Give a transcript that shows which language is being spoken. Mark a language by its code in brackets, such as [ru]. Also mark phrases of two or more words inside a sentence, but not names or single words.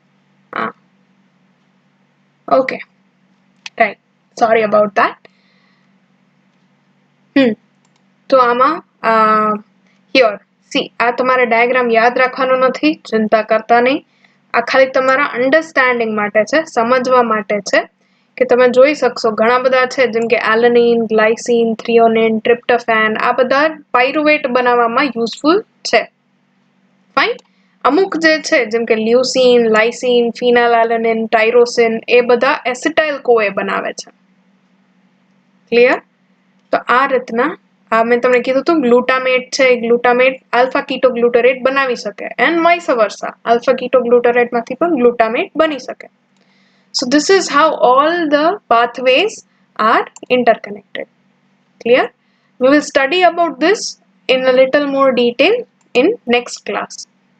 [en] Okay, right, sorry about that. [gu] તો આમાં [en] here see, [gu] આ તમારે ડાયાગ્રામ યાદ રાખવાનો નથી, ચિંતા કરતા નહીં. આ ખાલી તમારા અન્ડરસ્ટેન્ડિંગ માટે છે, સમજવા માટે છે કે તમે જોઈ શકશો ઘણા બધા છે જેમ કે એલેનિન, ગ્લાયસીન, થ્રિયોનિન, ટ્રિપ્ટોફેન આ બધા પાયરુવેટ બનાવવામાં યુઝફુલ છે. ફાઇન. અમુક જે છે જેમ કે લ્યુસીન, લાઇસીન, ફિનાલાલેનિન, ટાયરોસિન એ બધા [en] acetyl CoA [gu] બનાવે છે. ક્લિયર? તો આ રીતના આ મેં તમને કીધું હતું ગ્લુટામેટ છે, ગ્લુટામેટ આલ્ફા કીટોગ્લુટરેટ બનાવી શકે [en] and vice versa [gu] આલ્ફા કીટોગ્લુટરેટમાંથી પણ ગ્લુટામેટ બની શકે. [en] So this is how all the pathways are interconnected. Clear? We will study about this in a little more detail in next class.